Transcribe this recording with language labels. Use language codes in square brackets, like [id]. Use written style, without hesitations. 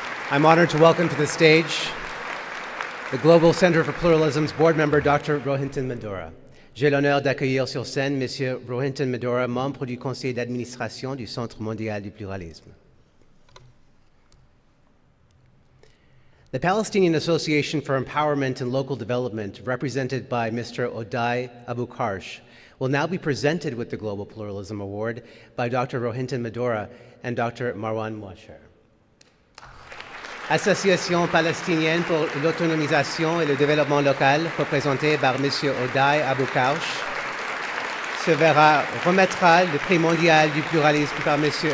[en] I'm honored to welcome to the stage the Global Center for Pluralism's board member, Dr. Rohinton Medora. [fr] J'ai l'honneur d'accueillir sur scène M. Rohinton Medora, membre du conseil d'administration du Centre mondial du pluralisme. [en] The Palestinian Association for Empowerment and Local Development, represented by Mr. Odai Abu Karsh, will now be presented with the Global Pluralism Award by Dr. Rohinton Medora and Dr. Marwan Mouacher. [fr] Association palestinienne pour l'autonomisation et le développement local, représentée par M. Odai Abu Karsh, remettra le prix mondial du pluralisme par M.